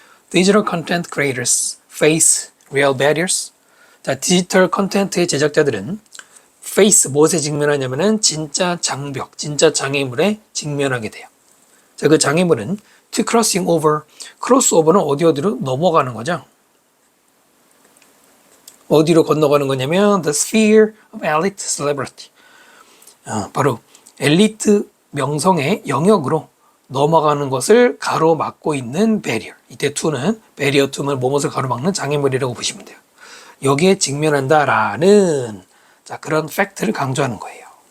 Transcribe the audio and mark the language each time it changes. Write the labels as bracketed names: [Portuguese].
[English] Digital content creators face real barriers. [Korean] 자, 디지털 컨텐츠의 제작자들은 face, 무엇에 직면하냐면은 진짜 장벽, 진짜 장애물에 직면하게 돼요. 자, 그 장애물은 [English] to crossing over, [Korean] crossover는 어디로 넘어가는 거죠. 어디로 건너가는 거냐면 [English] the sphere of elite celebrity. [Korean] 바로 엘리트 명성의 영역으로 넘어가는 것을 가로막고 있는 barrier. 이때 to는 barrier to는 뭐뭇을 가로막는 장애물이라고 보시면 돼요. 여기에 직면한다라는 자, 그런 팩트를 강조하는 거예요.